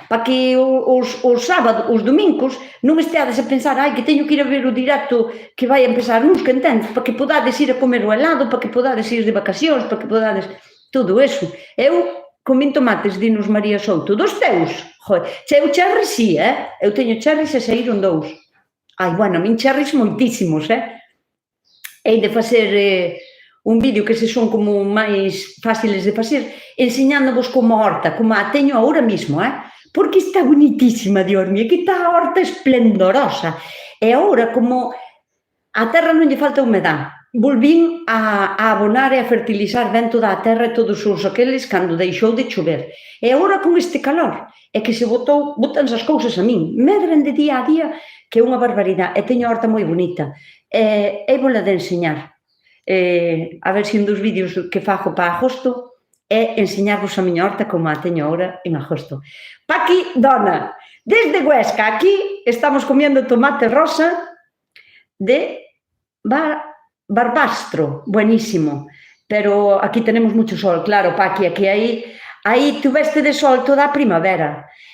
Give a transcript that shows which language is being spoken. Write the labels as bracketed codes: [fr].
[gl] para que os sábados, os domingos, non esteades a pensar que teño que ir a ver o directo que vai a empezar uns, que entendes, para que podades ir a comer o helado, para que podades ir de vacacións, para que podades... Todo eso. Eu comín tomates, dinos María Souto, dos teus. Eu cherries sí, eu teño cherries e saíron 2. Bueno, a min cherries moitísimos, Hei de facer un vídeo que se son como máis fáciles de facer, enseñándovos como a horta, como a teño ahora mismo, porque está bonitísima, Dios mío, que está a horta esplendorosa. E agora, como a terra non lle falta humedad, volvín a abonar e a fertilizar ben toda a terra e todos os aqueles cando deixou de chover. E agora con este calor, é que se botanse as cousas a min, medren de día a día, que é unha barbaridade, e teño a horta moi bonita. E vola de enseñar. A ver se un dos vídeos que fago para agosto é enseñarvos a miña horta como a teño agora en agosto. [es] Paqui, dona, desde Huesca, aquí estamos comiendo tomate rosa de Barbastro, buenísimo, pero aquí tenemos mucho sol, [gl] claro, Paqui, aquí aí tuveste de sol toda a primavera.